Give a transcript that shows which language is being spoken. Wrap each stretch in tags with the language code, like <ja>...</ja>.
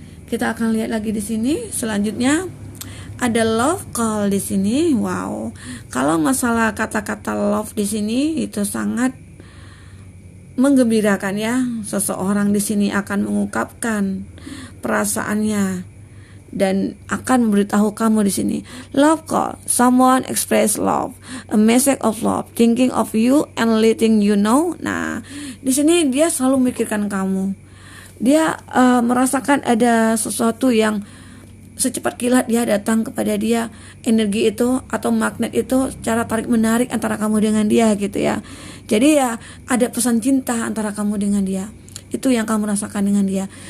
<id>Kita akan lihat lagi di sini. Selanjutnya ada love call di sini. Wow. Kalau masalah kata-kata love di sini itu sangat menggembirakan ya. Seseorang di sini akan mengungkapkan perasaannya dan akan memberitahu kamu di sini.</id> <en>Love call, someone express love, a message of love, thinking of you and letting you know.</en> <id>Nah, di sini dia selalu memikirkan kamu. Dia merasakan ada sesuatu yang secepat kilat dia datang kepada dia, energi itu atau magnet itu cara tarik menarik antara kamu dengan dia gitu ya. Jadi ya ada pesan cinta antara kamu dengan dia. Itu yang kamu rasakan dengan dia.</id>